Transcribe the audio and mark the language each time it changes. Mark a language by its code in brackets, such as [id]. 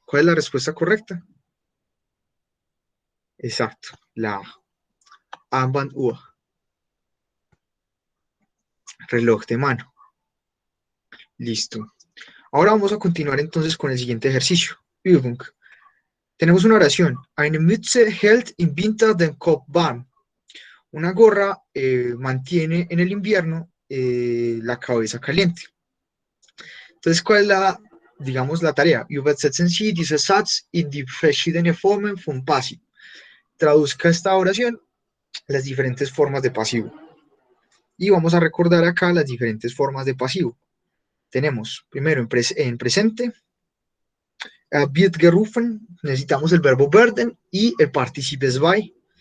[es] ¿Cuál es la respuesta correcta? Exacto, la Armbanduhr, reloj de mano. Listo. Ahora vamos a continuar entonces con el siguiente ejercicio. Übung. Tenemos una oración. [de] Eine Mütze hält im Winter den Kopf warm. [es] Una gorra mantiene en el invierno la cabeza caliente. Entonces, ¿cuál es digamos, la tarea? [de] Übersetzen Sie diesen Satz in die verschiedenen Formen von Passiv. [es] Traduzca esta oración las diferentes formas de pasivo. Y vamos a recordar acá las diferentes formas de pasivo. Tenemos primero en presente, [de] wird gerufen, [es] necesitamos el verbo werden y el participio zwei.